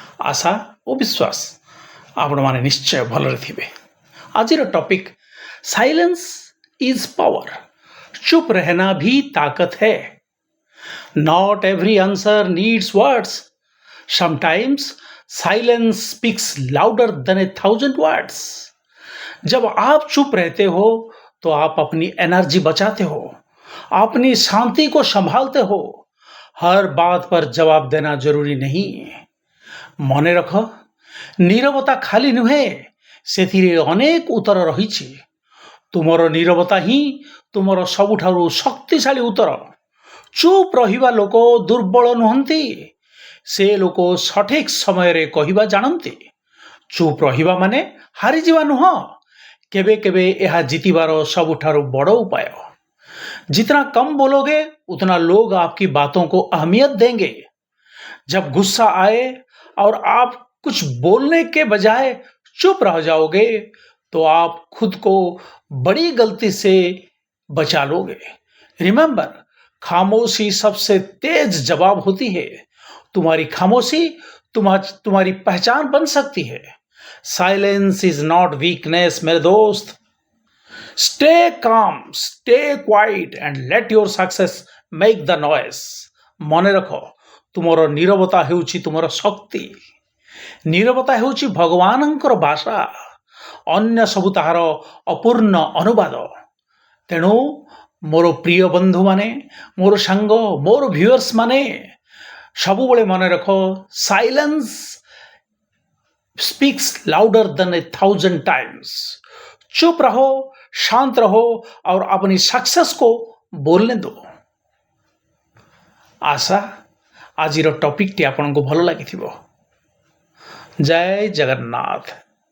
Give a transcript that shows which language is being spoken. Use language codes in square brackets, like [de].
[or] ଆଶା ଓ ବିଶ୍ୱାସ ଆପଣମାନେ ନିଶ୍ଚୟ ଭଲରେ ଥିବେ। [en] ଆଜିର topic silence is power. [hi] ଚୁପ୍ ରହନା ବି ତାକତ है। [en] Not every answer needs words. Sometimes silence speaks louder than 1,000 words. [hi] जब आप चुप रहते हो तो आप अपनी एनर्जी बचाते हो, अपनी शांति को संभालते हो। हर बात पर जवाब देना जरूरी नहीं। [or] ମନେ ରଖ, ନୀରବତା ଖାଲି ନୁହେଁ, ସେଥିରେ ଅନେକ ଉତ୍ତର ରହିଛି। ତୁମର ନୀରବତା ହିଁ ତୁମର ସବୁଠାରୁ ଶକ୍ତିଶାଳୀ ଉତ୍ତର। ଚୁପ୍ ରହିବା ଲୋକ ଦୁର୍ବଳ ନୁହନ୍ତି, ସେ ଲୋକ ସଠିକ୍ ସମୟରେ କହିବା ଜାଣନ୍ତି। ଚୁପ୍ ରହିବା ମାନେ ହାରିଯିବା ନୁହଁ, କେବେ କେବେ ଏହା ଜିତିବାର ସବୁଠାରୁ ବଡ଼ ଉପାୟ। [hi] जितना कम बोलोगे उतना लोग आपकी बातों को अहमियत देंगे। जब गुस्सा आए और आप कुछ बोलने के बजाय चुप रह जाओगे तो आप खुद को बड़ी गलती से बचा लोगे। रिमेंबर, खामोशी सबसे तेज जवाब होती है। तुम्हारी खामोशी तुम्हारी पहचान बन सकती है। [en] silence is not weakness [hi] मेरे दोस्त। [en] Stay calm, stay quiet and let your success make the noise. [or] ମନେ ରଖ, ତୁମର ନୀରବତା ହେଉଛି ତୁମର ଶକ୍ତି। ନୀରବତା ହେଉଛି ଭଗବାନଙ୍କର ଭାଷା, ଅନ୍ୟ ସବୁ ତାହାର ଅପୂର୍ଣ୍ଣ ଅନୁବାଦ। ତେଣୁ ମୋର ପ୍ରିୟ ବନ୍ଧୁମାନେ, ମୋର ସାଙ୍ଗ, ମୋର ଭିଉଅର୍ସ ମାନେ, ସବୁବେଳେ ମନେ ରଖ, [en] Silence speaks louder than 1,000 times. [hi] चुप रहो, शांत रहो और अपनी सक्सेस को बोलने दो। [or] आशा आजिर टॉपिक टी आपन को भलो लागिथिबो। जय जगन्नाथ।